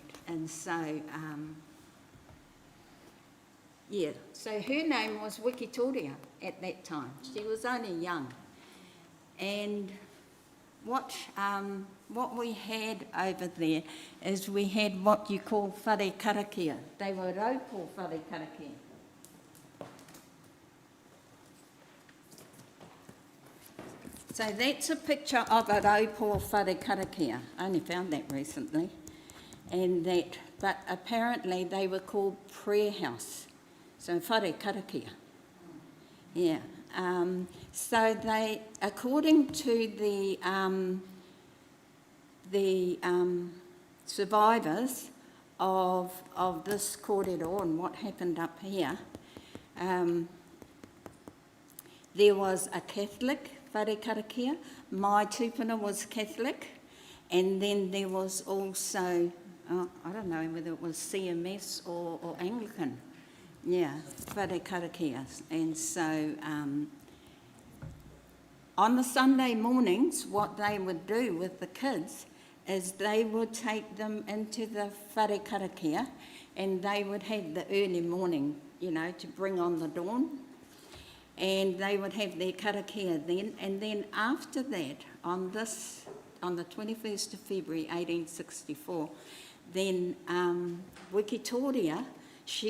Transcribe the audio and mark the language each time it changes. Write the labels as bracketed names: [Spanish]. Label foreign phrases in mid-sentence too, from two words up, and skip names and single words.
[English] And so, yeah, so her name was Wikitoria at that time. She was only young. And what we had over there is we had what you call [Māori] whare karakia. [English] They were [Māori] raupo whare karakia. [English] So that's a picture of a [Māori] raupo whare karakia. [English] I only found that recently. But apparently they were called prayer house. [Māori] So whare karakia. [English] Yeah. So they, according to the survivors of this kōrero and what happened up here, there was a Catholic [Māori] whare karakia. [English] My tupuna was Catholic, and then there was also, I don't know whether it was CMS or Anglican. Yeah, [Māori] whare karakia. [English] And so on the Sunday mornings, what they would do with the kids is they would take them into the [Māori] whare karakia, [English] and they would have the early morning, you know, to bring on the dawn. And they would have their karakia then, and then after that, on the 21st of February 1864, then Wikitoria, she